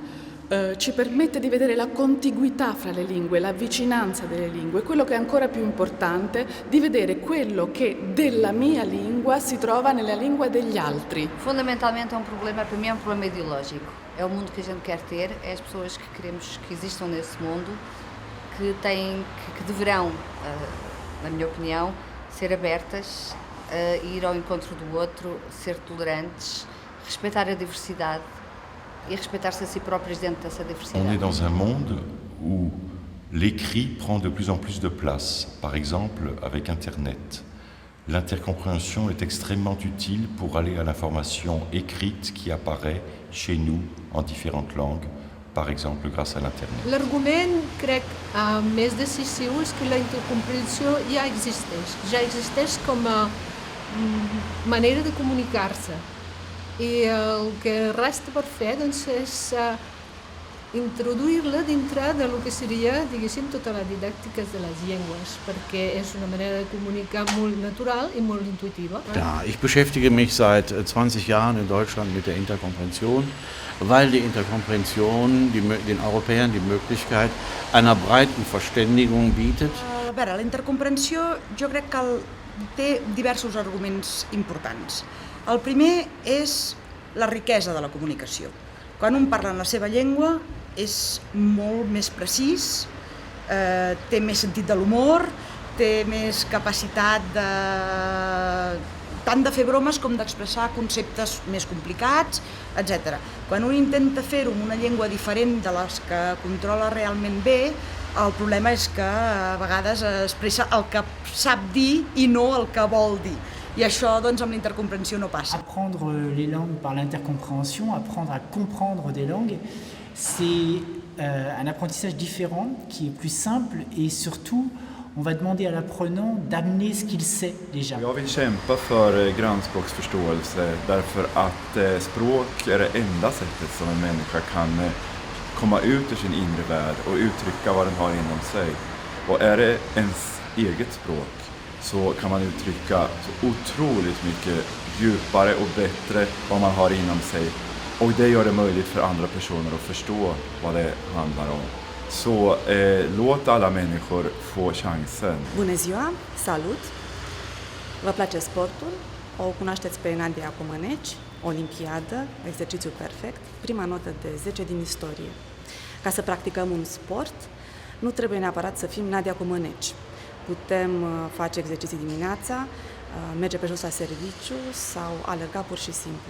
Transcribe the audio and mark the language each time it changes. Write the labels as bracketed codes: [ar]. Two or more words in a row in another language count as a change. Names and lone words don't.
[it] Ci permette di vedere la contiguità fra le lingue, la vicinanza delle lingue, quello che è ancora più importante, di vedere quello che della mia lingua si trova nella lingua degli altri. [pt] Fundamentalmente é um problema, para mim é um problema ideológico. É o mundo que a gente quer ter, é as pessoas que queremos que existam nesse mundo, que deverão, na minha opinião, ser abertas, ir ao encontro do outro, ser tolerantes, respeitar a diversidade. [fr] Et respecter-se a si propres [pt] dentro dessa diversidade. [fr] On est dans un monde où l'écrit prend de plus en plus de place, par exemple avec Internet. L'intercompréhension est extrêmement utile pour aller à l'information écrite qui apparaît chez nous en différentes langues, par exemple grâce à l'Internet. [ca] L'argument, crec, més decisiu és que la intercomprensió ja existeix com a manera de comunicar-se. I el que resta per fer doncs, és introduir-la dintre del que seria, diguéssim, tota la didàctica de les llengües, perquè és una manera de comunicar molt natural i molt intuitiva. [de] Ja, ich beschäftige mich seit 20 Jahren in Deutschland mit der Interkomprension, weil die Interkomprension den Europäern die Möglichkeit einer breiten Verständigung bietet. [ca] A veure, la intercomprensió jo crec que té diversos arguments importants. El primer és la riquesa de la comunicació. Quan un parla en la seva llengua és molt més precís, té més sentit de l'humor, té més capacitat tant de fer bromes com d'expressar conceptes més complicats, etc. Quan un intenta fer-ho en una llengua diferent de les que controla realment bé, el problema és que a vegades expressa el que sap dir i no el que vol dir. I això, doncs, amb l'intercomprensió no passa. [fr] Apprendre les langues par l'intercompréhension, apprendre à comprendre des langues, c'est un apprentissage différent qui est plus simple et surtout, on va demander à l'apprenant d'amener ce qu'il sait déjà. [sv] Jag vill kämpa för grannspråksförståelse därför att språk är det enda sättet som en människa kan komma ut ur sin inre värld och uttrycka vad den har inom sig. Och är det ens eget språk så kan man uttrycka så otroligt mycket djupare och bättre vad man har inom sig. Och det gör det möjligt för andra personer att förstå vad det handlar om. Så låt alla människor få chansen. [ro] Bună ziua, salut! Vă place sportul? O cunoașteți pe Nadia Comăneci, olimpiadă, exercițiu perfect, prima notă de 10 din istorie. Ca să practicăm un sport, nu trebuie neapărat să fim Nadia Comăneci. Putem face exerciții dimineața, merge pe jos la serviciu sau alerga pur și simplu.